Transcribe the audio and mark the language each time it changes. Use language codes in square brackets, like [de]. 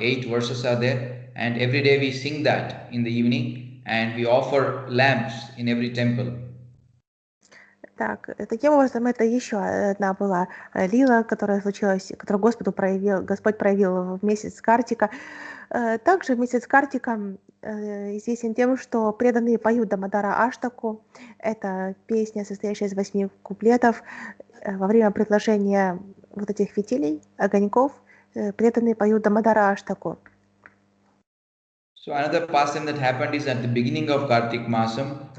[en] 8 verses are there, and every day we sing that in the evening, and we offer lamps in every temple. [ru] Так, таким образом, это еще одна была лила, которая случилась, которую Господь проявил в месяц Картика. Также месяц Картика известен тем, что преданные поют Дамодара Аштаку. Это песня, состоящая из 8 куплетов. Во время предложения вот этих фитилей, огоньков, преданные поют Дамодара Аштаку. [en] So another pastime that happened is at the beginning of Kartik Masam.